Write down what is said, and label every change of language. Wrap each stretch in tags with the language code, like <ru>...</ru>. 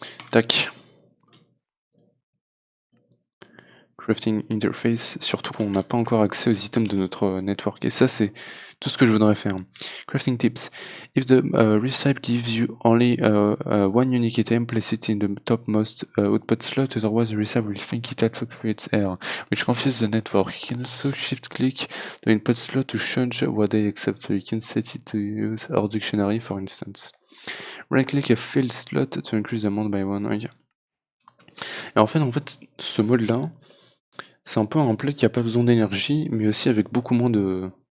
<fr>Tac. Crafting interface, surtout qu'on n'a pas encore accès aux items de notre network. Et ça, c'est tout ce que je voudrais faire.</fr> <en>Crafting tips. If the recipe gives you only one unique item, place it in the topmost output slot, otherwise the recipe will think it also creates error, which confuses the network. You can also shift-click the input slot to change what they accept, so you can set it to use our dictionary, for instance. Right-click a filled slot to increase the amount by one. Okay.</en> <fr>Et en fait, ce mode-là, c'est un peu un play qui a pas besoin d'énergie, mais aussi avec beaucoup moins de...</fr>